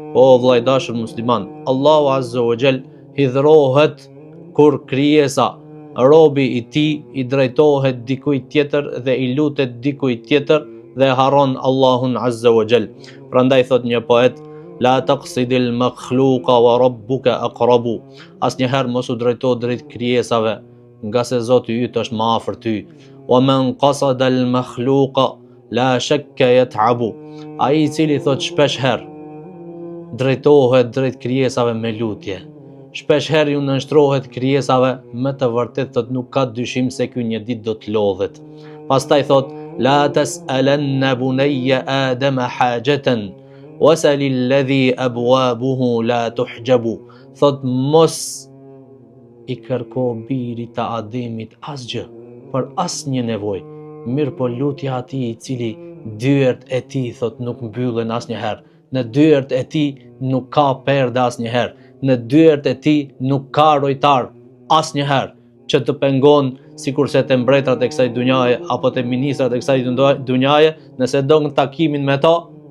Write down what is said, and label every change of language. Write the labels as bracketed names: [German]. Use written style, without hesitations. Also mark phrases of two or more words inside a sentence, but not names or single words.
[Albanian] O vllai dashur musliman, Allahu [Arabic] عز وجل [Albanian] hidhrohet kur krijesa, robi i tij i drejtohet dikujt tjetër dhe i lutet dikujt tjetër dhe harron Allahun [Arabic] عز وجل. [Albanian] Prandaj thot një poet, [Arabic] لا تقصد المخلوق وربك أقرب. [Albanian] Asnjëherë mos u drejto drejt krijesave, nga se Zoti yt është më afër ty. [Arabic] ومن قصد المخلوق لا شك يتعب. [Albanian] Ai i cili thot shpesh herë drejtohet drejt krijesave me lutje, shpesh herë ju nënshtrohet krijesave, me të vërtet thot nuk ka dyshim se ky një ditë do të lodhet. Pastaj thot [Arabic] لا تسألن بني آدم حاجة وسل الذي أبوابه لا تحجب. [Albanian] Thot mos i kërko birit të Ademit asgjë për asnjë nevojë, mirë po lutja atij i cili dyert e tij thot nuk mbyllen asnjëherë, në dyert e tij nuk ka perde asnjëherë, në dyert e tij nuk ka rojtar asnjëherë që të pengon sikurse te mbretërat e kësaj dunjaje apo te ministrat e kësaj dunjaje, nëse do në takimin me ta,